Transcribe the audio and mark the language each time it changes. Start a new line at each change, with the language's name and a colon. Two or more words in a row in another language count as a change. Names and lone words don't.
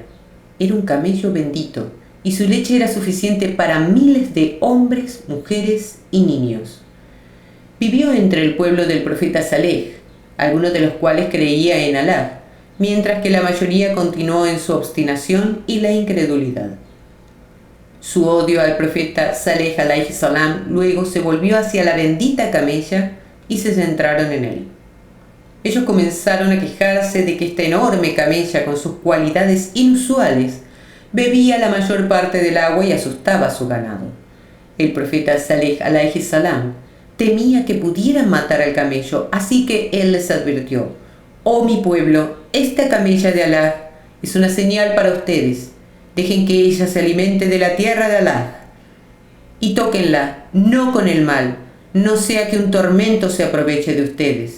Spanish: Era un camello bendito, y su leche era suficiente para miles de hombres, mujeres y niños. Vivió entre el pueblo del profeta Saleh, algunos de los cuales creía en Alá, mientras que la mayoría continuó en su obstinación y la incredulidad. Su odio al profeta Saleh
Arabic: عليه السلام
Spanish: luego se volvió hacia la bendita camella y se centraron en él. Ellos comenzaron a quejarse de que esta enorme camella, con sus cualidades inusuales, bebía la mayor parte del agua y asustaba a su ganado. El profeta Saleh
Arabic: عليه السلام
Spanish: temía que pudieran matar al camello, así que él les advirtió: «Oh mi pueblo, esta camella de Alá es una señal para ustedes. Dejen que ella se alimente de la tierra de Alá y tóquenla, no con el mal, no sea que un tormento se aproveche de ustedes».